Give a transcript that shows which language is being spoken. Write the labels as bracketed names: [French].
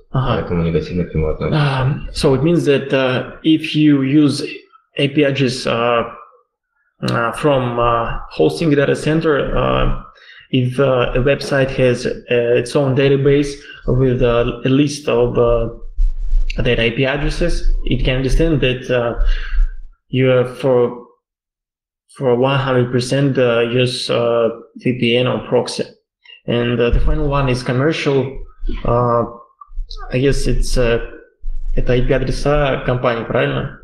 [Russian] Поэтому негативно к нему относится. [English] So it means that if you use IP address from hosting data center, if a website has its own database with a list of that IP addresses, it can understand that you have for 100% use VPN or proxy. And the final one is commercial. I guess [Russian] это IP-адреса компаний, правильно?